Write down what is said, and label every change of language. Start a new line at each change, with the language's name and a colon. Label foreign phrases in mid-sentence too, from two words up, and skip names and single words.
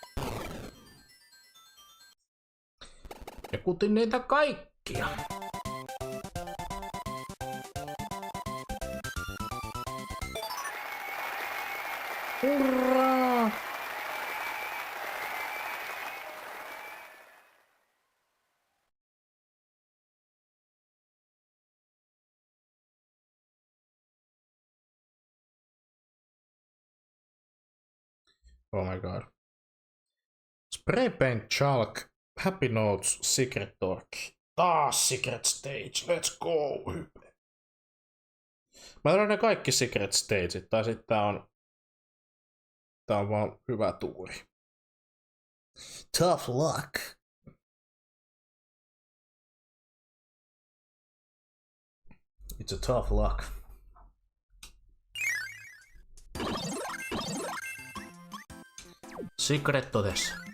Finnish: Ja kutin niitä kaikkia. Hurraa!
English: Oh my god. Spray paint chalk. Happy Notes, Secret Talk. Taas Secret Stage, let's go! Hype.
Finnish: Mä tiedän ne kaikki Secret Stageit, tai sitten tää on vaan hyvä tuuri.
English: Tough luck. It's a tough luck. Secret todes.